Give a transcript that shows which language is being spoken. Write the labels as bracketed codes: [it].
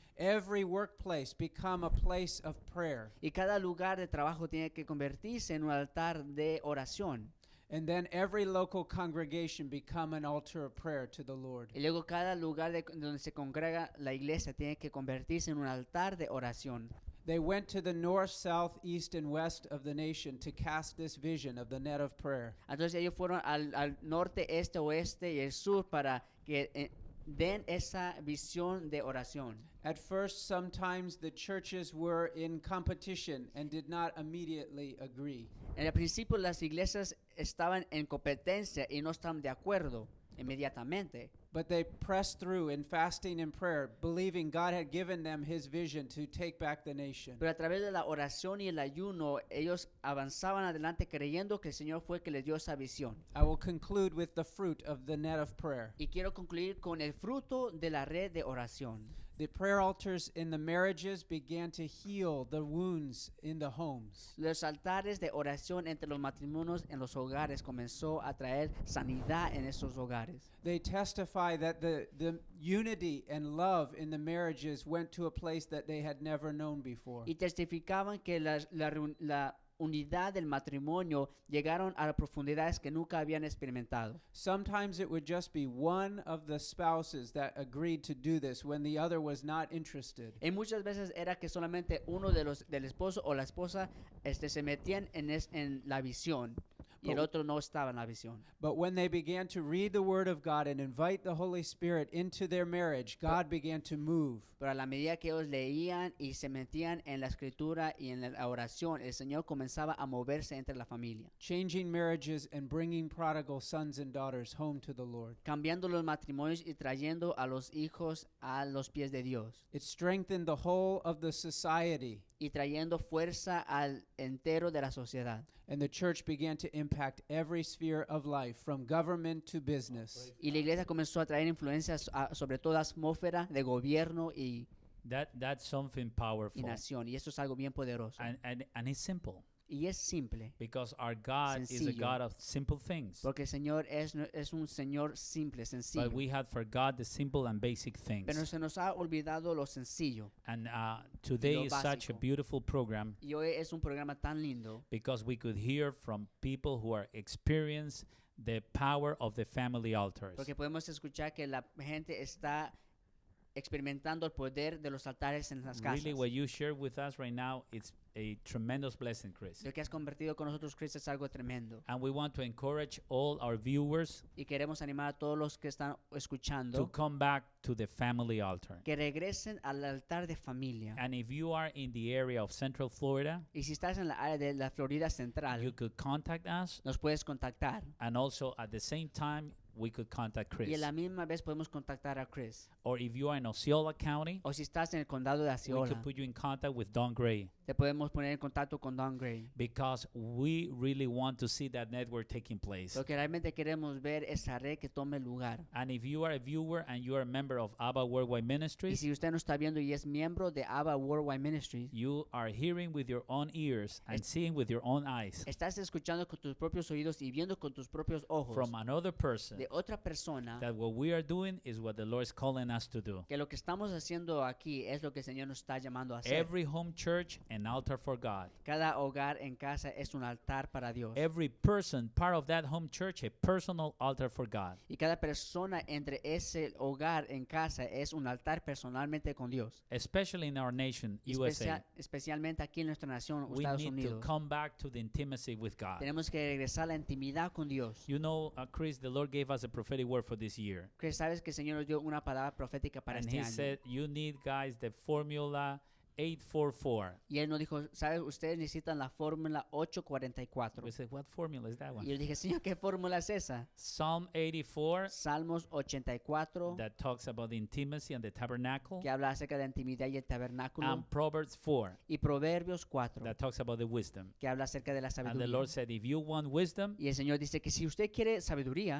[en] Every workplace become a place of prayer. [es] Y cada lugar de trabajo tiene que convertirse en un altar de oración. [en] And then every local congregation become an altar of prayer to the Lord. [es] Y luego cada lugar donde se congrega la iglesia tiene que convertirse en un altar de oración. [en] They went to the north, south, east, and west of the nation to cast this vision of the net of prayer. [es] Entonces ellos fueron al norte, este, oeste y el sur para que den esa visión de oración. [en] At first, sometimes the churches were in competition and did not immediately agree. [es] En el principio las iglesias estaban en competencia y no estaban de acuerdo inmediatamente. [en] But they pressed through in fasting and prayer, believing God had given them his vision to take back the nation. [es] Pero a través de la oración y el ayuno, ellos avanzaban adelante creyendo que el Señor fue el que les dio esa visión. [en] I will conclude with the fruit of the net of prayer. [es] Y quiero concluir con el fruto de la red de oración. [en] The prayer altars in the marriages began to heal the wounds in the homes. [es] Los altares de oración entre los matrimonios en los hogares comenzó a traer sanidad en esos hogares. [en] They testify that the unity and love in the marriages went to a place that they had never known before. [es] Y testificaban que la unidad del matrimonio llegaron a profundidades que nunca habían experimentado. [en] Sometimes it would just be one of the spouses that agreed to do this when the other was not interested. [es] Y muchas veces era que solamente uno del esposo o la esposa se metían en la visión y el otro no estaba en la visión. [en] But when they began to read the Word of God and invite the Holy Spirit into their marriage, God began to move. [es] Pero a la medida que ellos leían y se metían en la escritura y en la oración, el Señor comenzaba a moverse entre la familia, [en] Changing marriages and bringing prodigal sons and daughters home to the Lord. [es] cambiando los matrimonios y trayendo a los hijos a los pies de Dios [en] It strengthened the whole of the society, [es] y trayendo fuerza al entero de la sociedad. [en] and the church began to impact every sphere of life, from government to business. [es] Y la iglesia comenzó a traer influencias sobre toda atmósfera de gobierno y [en] That's something powerful. [es] nación. Y esto es algo bien poderoso. [en] And it's simple. [es] Y es simple, [en] Because our God is a [es] Sencillo. [en] God of simple things. [es] porque el Señor es un Señor simple, sencillo. [en] But we have forgot the simple and basic [es] Pero [en] things. [es] se nos ha olvidado lo sencillo. [en] And today [es] lo [en] is such a [es] básico. [en] beautiful program [es] Y hoy es un programa tan lindo [en] because we could hear from people who are experienced the power of the family altars. [es] porque podemos escuchar que la gente está experimentando el poder de los altares en las casas. [en] Really, what you share with us right now, it's a tremendous blessing, Chris. [es] Lo que has convertido con nosotros, Cristo, es algo tremendo. [en] And we want to encourage all our viewers [es] Y queremos animar a todos los que están [en] to [es] escuchando [en] come back to the family altar. [es] que regresen al altar de familia. [en] And if you are in the area of Central Florida, [es] Y si estás en la área de la Florida [en] you [es] Central, [en] could contact us, [es] nos puedes contactar. [en] and also at the same time, we could contact [es] Y [en] Chris. [es] a la misma vez podemos contactar a Chris. [en] Or if you are in Osceola County, [es] O si estás en el condado de [en] we [es] Osceola, [en] could put you in contact with Don Gray, [es] te podemos poner en contacto con Don Gray. [en] because we really want to see that network taking place. [es] Porque realmente queremos ver esa red que tome lugar. [en] And if you are a viewer and you are a member of ABBA Worldwide Ministries, [es] si usted no está viendo y es miembro de ABBA Worldwide Ministries, [en] you are hearing with your own ears and seeing with your own eyes [es] estás escuchando con tus propios oídos y viendo con tus propios ojos [en] from another person [es] de otra persona [en] that what we are doing is what the Lord is calling us to do. [es] que lo que estamos haciendo aquí es lo que el Señor nos está llamando a hacer. [en] Every home church, an altar for God. [es] Cada hogar en casa es un altar para Dios. [en] Every person, part of that home church, a personal altar for God. [es] Y cada persona entre ese hogar en casa es un altar personalmente con Dios. [en] Especially in our nation, USA, [es] Especialmente aquí en nuestra nación, [en] we [es] Estados [en] need to [es] Unidos. [en] come back to the intimacy with God. [es] Tenemos que regresar a la intimidad con Dios. [en] You know, Chris, the Lord gave us a prophetic word for this year. [es] Que sabes que el Señor nos dio una palabra profética para [en] And [es] este [en] He [es] año. [en] said, you need, guys, the formula 844. [es] Y Él nos dijo, ¿sabes? Ustedes necesitan la fórmula 844. [en] We said, what formula is that [es] Y [en] one? [es] yo dije, Señor, ¿qué fórmula es esa? [en] Psalm 84, [es] Salmos 84, [en] that talks about the intimacy and the tabernacle. [es] que habla acerca de la intimidad y el tabernáculo. [en] And Proverbs 4, [es] Y Proverbios 4, [en] that talks about the wisdom. [es] que habla acerca de la [en] And the [es] sabiduría. [en] Lord said, if you want wisdom, [es] Y el Señor dice que si usted quiere sabiduría,